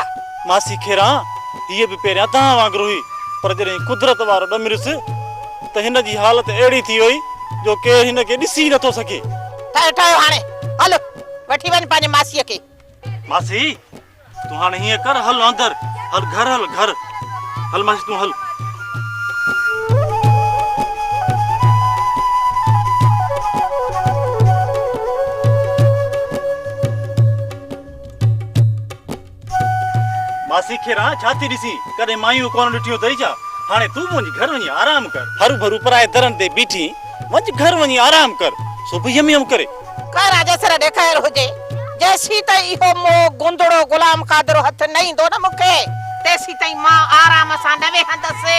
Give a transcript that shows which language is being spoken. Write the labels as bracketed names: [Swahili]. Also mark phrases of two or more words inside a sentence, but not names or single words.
[Sindhi] मासी खिरा ये भी पहिरियां तव्हां वांगुरु हुई पर जॾहिं कुदरत वारो ॾमरिस त हिन जी हालत अहिड़ी थी वई जो केर हिन खे ॾिसी नथो सके। ठहियो हाणे हल वठी वञ पंहिंजे मासीअ खे। मासी तू हाणे हीअं कर, हल अंदर, हल घर, हल घर, हल मासी तू हल। मासी खेरा छा थी ॾिसी, कॾहिं मायूं कोन ॾिठियूं अथई छा? हाणे तूं मुंहिंजी घर वञी आराम कर, हरू भरू पराए दरनि ते बीठी वञ घर वञी आराम कर, सुबुह यम करे कर अजसर ॾेखार हुजे, जेसी ताईं इहो मोह गुंदड़ो गुलाम कादर हथ न ईंदो न मूंखे, तेसी ताईं मां आराम सां न वेहंदसि।